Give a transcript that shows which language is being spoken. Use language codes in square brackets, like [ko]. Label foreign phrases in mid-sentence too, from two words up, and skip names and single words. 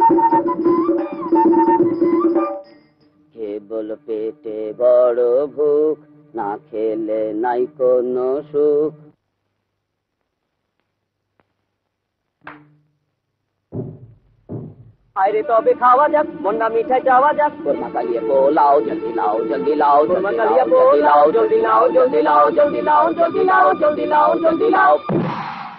[bn] কেবল পেটে বড় ভুক, না খেলে নাই কোনো সুখ। আরে তবে খাওয়া যাক, মন্ডা মিঠাই যাওয়া যাক। [hi] कोरमा कालिये पुलाव, जल्दी लाओ जल्दी लाओ, कोरमा कालिये पुलाव, जल्दी लाओ जल्दी लाओ, जल्दी लाओ जल्दी लाओ, जल्दी लाओ जल्दी लाओ।